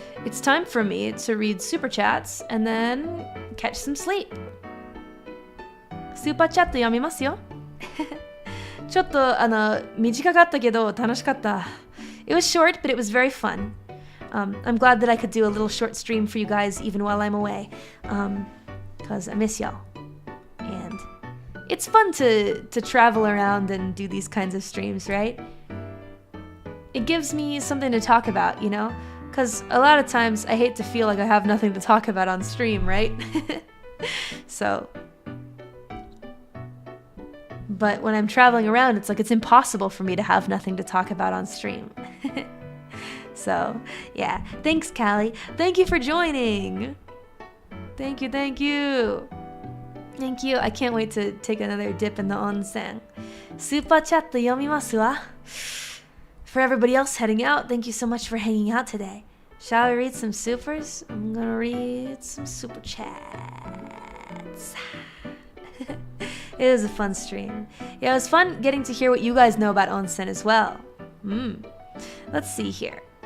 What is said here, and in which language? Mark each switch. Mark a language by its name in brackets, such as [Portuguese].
[English] It's time for me to read super chats and then catch some sleep. [Japanese] Super chat 読みますよ。ちょっと短かったけど楽しかった。 [English] It was short, but it was very fun. I'm glad that I could do a little short stream for you guys even while I'm away. Because I miss y'all. And it's fun to travel around and do these kinds of streams, right? It gives me something to talk about, you know? Because a lot of times I hate to feel like I have nothing to talk about on stream, right? So... But when I'm traveling around, it's like it's impossible for me to have nothing to talk about on stream. So, yeah. Thanks, Callie. Thank you for joining. Thank you, thank you. Thank you. I can't wait to take another dip in the onsen. [Japanese] Super chat 読みますわ. [English] For everybody else heading out, thank you so much for hanging out today. Shall we read some supers? I'm gonna read some super chats. It was a fun stream. Yeah, it was fun getting to hear what you guys know about onsen as well. Let's see here.